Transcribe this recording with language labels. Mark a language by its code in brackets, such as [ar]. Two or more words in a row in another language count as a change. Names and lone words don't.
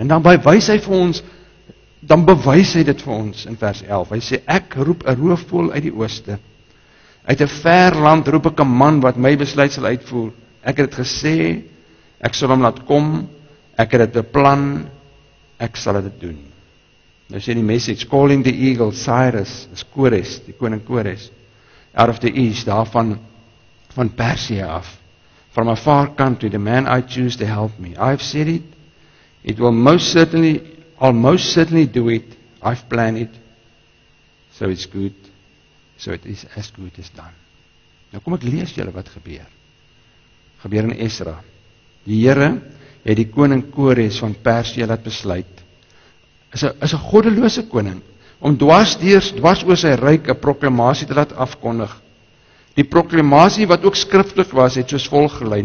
[af] En dan bewys hy vir ons, dan bewys hy dit vir ons in vers 11. Hy sê, ek roep 'n roofvoël uit die ooste. Uit 'n ver land roep ek 'n man wat my besluit sal uitvoer. Ek het dit gesê, ek sal hom laat kom, ek het dit beplan, ek sal dit doen. Nou sê die message, [en] calling the eagle, [af] Cyrus, is Kores, die koning Kores, [en] out of the east, [af] daarvan van Persie af, [en] from a far country, the man I choose to help me. I've said it, I'll most certainly do it, I've planned it, so it's good, so it is as good as done. [af] Nou kom ek lees julle wat gebeur. Gebeur in Esra. Die Here het die koning Kores van Persie laat besluit, is 'n goddelose koning, om dwars oor sy ryk 'n proklamasie te laat afkondig. Die proklamasie wat ook skriftelik was, het soos volg gelei.